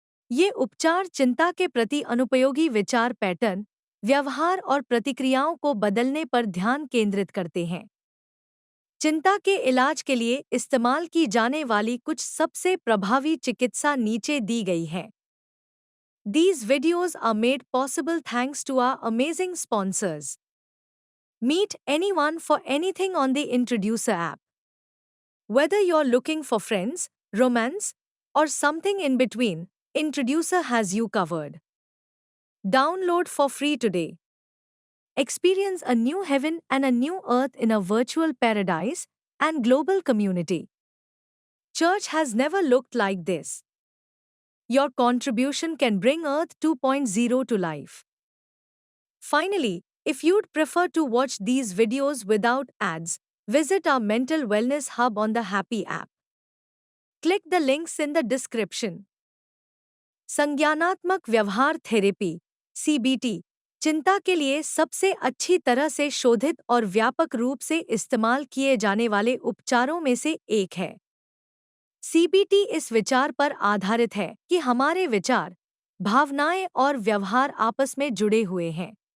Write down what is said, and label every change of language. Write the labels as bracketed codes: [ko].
[hi] ये उपचार चिंता के प्रति अनुपयोगी विचार पैटर्न, व्यवहार और प्रतिक्रियाओं को बदलने पर ध्यान केंद्रित करते हैं। चिंता के इलाज के लिए इस्तेमाल की जाने वाली कुछ सबसे प्रभावी चिकित्सा नीचे दी गई है। [en] These videos are made possible thanks to our amazing sponsors. Meet anyone for anything on the Introducer app. Whether you're looking for friends, romance, or something in between, Introducer has you covered. Download for free today. Experience a new heaven and a new earth in a virtual paradise and global community. Church has never looked like this. Your contribution can bring Earth 2.0 to life. Finally, if you'd prefer to watch these videos without ads, visit our mental wellness hub on the Happy app. Click the links in the description. [hi] संज्ञानात्मक व्यवहार therapy (CBT) चिंता के लिए सबसे अच्छी तरह से शोधित और व्यापक रूप से इस्तेमाल किए जाने वाले उपचारों में से एक है। सीबीटी इस विचार पर आधारित है कि हमारे विचार, भावनाएं और व्यवहार आपस में जुड़े हुए हैं।